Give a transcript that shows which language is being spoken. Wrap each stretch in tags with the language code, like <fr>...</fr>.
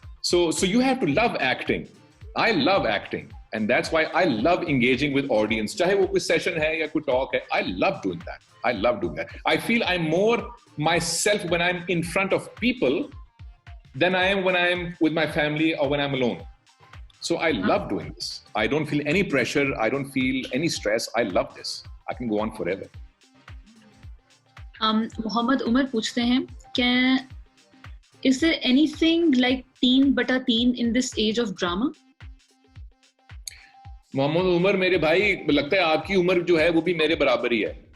<en>So you have to love acting. I love acting, and that's why I love engaging with audience.</en> <hi>चाहे वो कोई session है या कोई talk है,</hi> <en>I love doing that. I feel I'm more myself when I'm in front of people than I am when I'm with my family or when I'm alone. So I love doing this. I don't feel any pressure. I don't feel any stress. I love this. I can go on forever. Mohammed Umar</en> <hi>पूछते हैं क्या</hi> <en>is there anything like 3/3 in this age of drama?</en> <hi>Mohammad Umar मेरे भाई, लगता है आपकी उम्र जो है वो भी मेरे बराबर ही है।</hi>